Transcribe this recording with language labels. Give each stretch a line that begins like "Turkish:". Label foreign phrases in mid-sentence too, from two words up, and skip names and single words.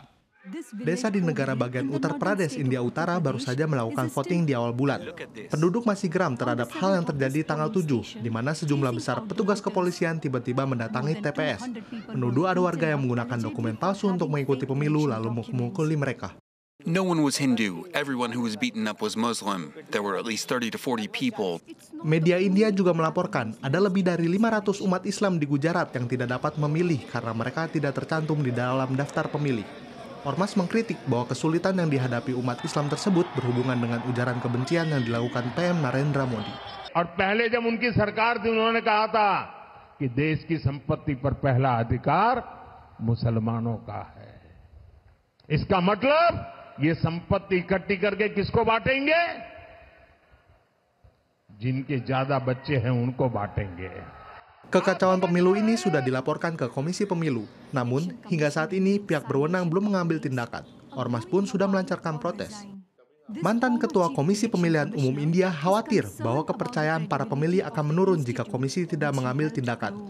Indonesian: Desa di negara bagian Uttar Pradesh, India Utara baru saja melakukan voting di awal bulan. Penduduk masih geram terhadap hal yang terjadi tanggal 7, di mana sejumlah besar petugas kepolisian tiba-tiba mendatangi TPS. Menuduh ada warga yang menggunakan dokumen palsu untuk mengikuti pemilu lalu memukuli mereka.
English: No one was Hindu. Everyone who was beaten up was Muslim. There were at least 30 to 40 people.
Indonesian: Media India juga melaporkan ada lebih dari 500 umat Islam di Gujarat yang tidak dapat memilih karena mereka tidak tercantum di dalam daftar pemilih. Ormas mengkritik bahwa kesulitan yang dihadapi umat Islam tersebut berhubungan dengan ujaran kebencian yang dilakukan PM Narendra Modi.
Hindi: और पहले जब उनकी सरकार थी उन्होंने कहा था कि देश की संपत्ति पर पहला अधिकार मुसलमानों का है. इसका मतलब ये संपत्ति इकट्ठी करके किसको बांटेंगे? जिनके ज्यादा बच्चे हैं उनको बांटेंगे.
Indonesian: Kekacauan pemilu ini sudah dilaporkan ke Komisi Pemilu. Namun, hingga saat ini pihak berwenang belum mengambil tindakan. Ormas pun sudah melancarkan protes. Mantan Ketua Komisi Pemilihan Umum India khawatir bahwa kepercayaan para pemilih akan menurun jika komisi tidak mengambil tindakan.